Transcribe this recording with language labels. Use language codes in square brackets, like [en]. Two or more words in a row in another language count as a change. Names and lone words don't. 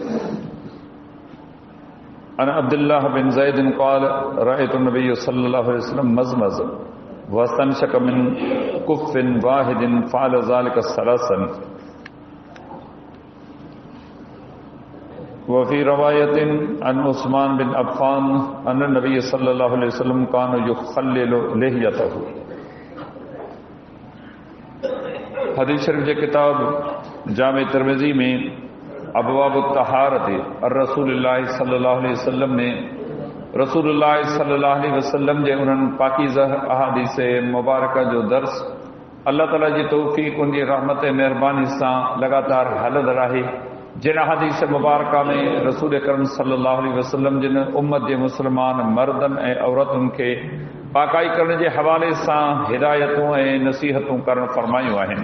[ar] عن عبد الله بن زيد قال رأيت النبي صلى الله عليه وسلم مضمض واستنشق من كف واحد فعل ذلك ثلاثا وفي رواية عن عثمان بن عفان أن النبي صلى الله عليه وسلم كان يخلل لحيته. [sd] हदीस शरीफ जे किताब जामे तिरमिज़ी में अबवाब तहारत रसूलुल्लाह [ar] صلى الله عليه وسلم [sd] ने रसूलुल्लाह [ar] صلى الله عليه وسلم [sd] जे उन्हनि पाकीज़ा अहादीस मुबारक जो दर्स अल्लाह ताला जी तौफ़ीक़ उन जी रहमत मेहरबानी सां लगातार हलंदड़ आहे। जिन अहादीस मुबारक में रसूल अकरम [ar] صلى الله عليه وسلم [sd] जिन उम्मत जे मुसलमान मर्दन ऐं औरतुनि खे पाकाई करण जे हवाले सां हिदायतूं ऐं नसीहतूं करण फरमायूं आहिनि।